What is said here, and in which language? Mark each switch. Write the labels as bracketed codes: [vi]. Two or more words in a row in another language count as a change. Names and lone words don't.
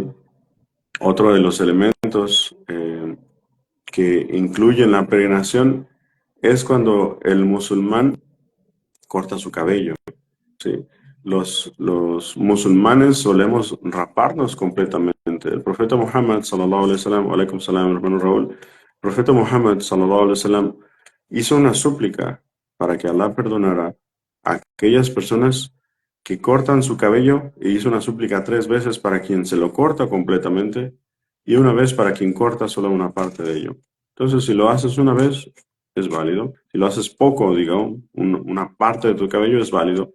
[es] Otro de los elementos que incluyen la peregrinación es cuando el musulmán corta su cabello, ¿sí? Los musulmanes solemos raparnos completamente. El profeta Muhammad, [ar] صلى الله عليه وسلم, عليكم السلام, [es] hermano Raúl, el profeta Muhammad, [ar] صلى الله عليه وسلم, [es] hizo una súplica para que Allah perdonara a aquellas personas que cortan su cabello, e hizo una súplica 3 veces para quien se lo corta completamente y una vez para quien corta solo una parte de ello. Entonces, si lo haces una vez, es válido. Si lo haces poco, digamos, una parte de tu cabello es válido.